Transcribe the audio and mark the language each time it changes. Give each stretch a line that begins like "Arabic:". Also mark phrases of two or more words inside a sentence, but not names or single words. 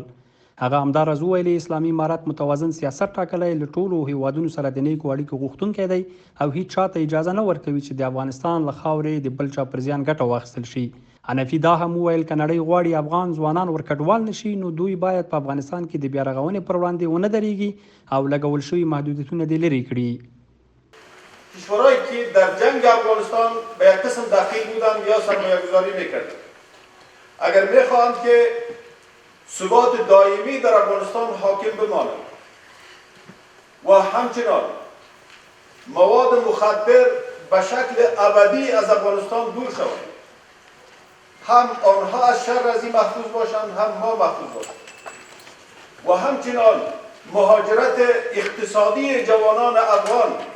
Pashto: هغه همداراز وویلې اسلامي امارت متوازن سیاست ټاکلی له ټولو هیوادونو سره د نیکو اړیکو غوښتونکی دی او هیڅ چاته اجازه نه ورکوي چې د افغانستان له خاورې د بل چا پر زیان ګټه واخیستل شي. حنفي دا هم وویل که نړۍ غواړي افغان ځوانان ورکډوال نشي نو دوی باید په افغانستان کې د بیا رغونې پر وړاندې ونه درېږي او لګول شوي محدودیتونه دې لرې کړي.
Persian: کشورهایی که در جنگ افغانستان به یک قسم دخیل بودند یا سرمایه‌گذاری میکردند اگر میخواهند که ثبات دائمی در افغانستان حاکم بماند و همچنان مواد مخدر به شکل ابدی از افغانستان دور شود هم آنها از شر از این محفوظ باشند هم ما محفوظ باشند و همچنان مهاجرت اقتصادی جوانان افغان